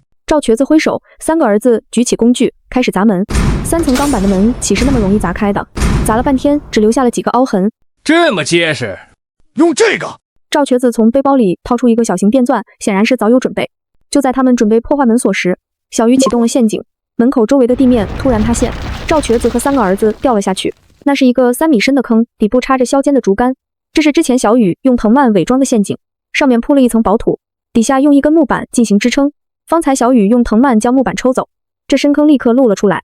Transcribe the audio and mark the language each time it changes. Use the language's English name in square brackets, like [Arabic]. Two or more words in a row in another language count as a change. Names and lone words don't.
[Chinese] 趙瘸子揮手，3個兒子舉起工具開始砸門。3層鋼板的門豈是那麼容易砸開的？砸了半天，只留下了幾個凹痕。這麼結實，用這個。趙瘸子從背包裡掏出一個小型電鑽，顯然是早有準備。就在他們準備破壞門鎖時，小雨啟動了陷阱，門口周圍的地面突然塌陷，趙瘸子和3個兒子掉了下去。那是一個3米深的坑，底部插着削尖的竹竿。這是之前小雨用藤蔓偽裝的陷阱，上面鋪了一層薄土，底下用一根木板進行支撐。方才小雨用藤蔓將木板抽走，這深坑立刻露了出來。